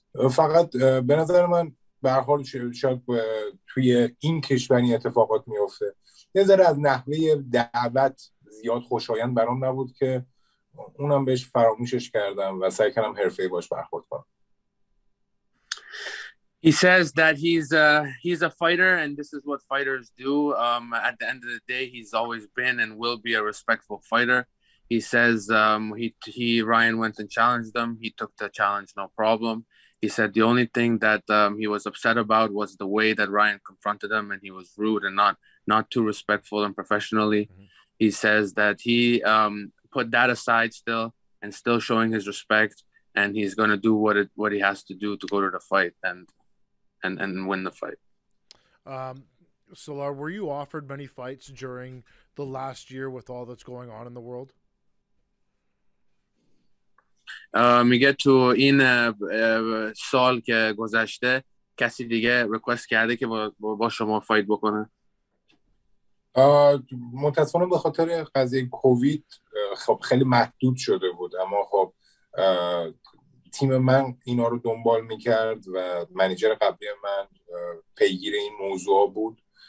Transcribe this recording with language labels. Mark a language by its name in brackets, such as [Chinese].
[Persian] فقط به نظر من به هر حال شاید توی این کشوری اتفاقات میفته. یه ذره از نحوه دعوت زیاد خوشایند برام نبود که اونم بهش فراموشش کردم و سعی کردم حرفه‌ای باش برخورد کنم. [English] He says that he's a fighter, and this is what fighters do. At the end of the day, he's always been and will be a respectful fighter. He says Ryan went and challenged him. He took the challenge, no problem. He said the only thing that he was upset about was the way that Ryan confronted him, and he was rude and not too respectful and professionally. Mm-hmm. He says that he put that aside still and still showing his respect, and he's going to do what he has to do to go to the fight and win the fight. Salar, were you offered many fights during the last year with all that's going on in the world? [Persian] میگه تو این سال که گذشته کسی دیگه ریکوست کرده که با شما فایت بکنه؟ متاسفانه به خاطر قضیه کووید خب خیلی محدود شده بود، اما خب تیم من اینا رو دنبال میکرد و منیجر قبلی من پیگیر این موضوع بود.